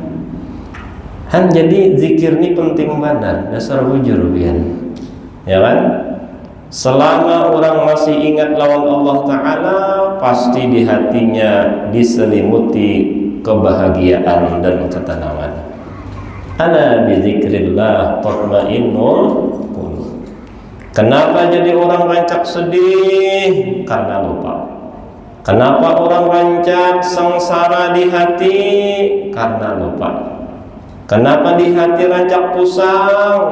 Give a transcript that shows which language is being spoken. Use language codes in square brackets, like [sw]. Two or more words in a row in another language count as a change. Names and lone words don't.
[id] Jadi zikir ini penting banget, [bjn] dasar bujur bian, [id] ya kan? Selama orang masih ingat lawan Allah Ta'ala, pasti di hatinya diselimuti kebahagiaan dan ketenangan. [ar] ألا بذكر الله تطمئن القلوب. [id] Kenapa jadi orang rancak sedih? Karena lupa. Kenapa orang rancak sengsara di hati? Karena lupa. Kenapa di hati rancak pusing?